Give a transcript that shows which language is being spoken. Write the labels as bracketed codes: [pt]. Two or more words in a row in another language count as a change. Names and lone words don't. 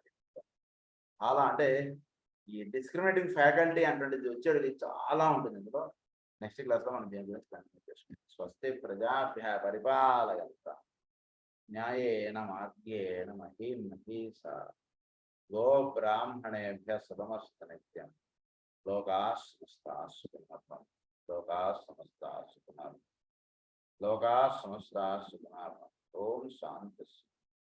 [te] చాలా అంటే ఈ [en] discriminating faculty [te] అంటే వచ్చేది చాలా ఉంటుంది ఇందులో. నెక్స్ట్ క్లాస్లో మనం దీని గురించి కంటిన్యూ చేసుకుంటాం. [sa] స్వస్తి ప్రజాభ్య పరిపాలయంతా న్యాయేన మార్గేణ మహీం మహీసా గో బ్రాహ్మణేభ్య సుఖమస్తు నిత్యం. లోకాః సమస్తాః సుఖినో భవంతు. లోకాః సమస్తాః సుఖినో భవంతు. లోకాః సమస్తాః సుఖినో భవంతు. ఓం శాంతి.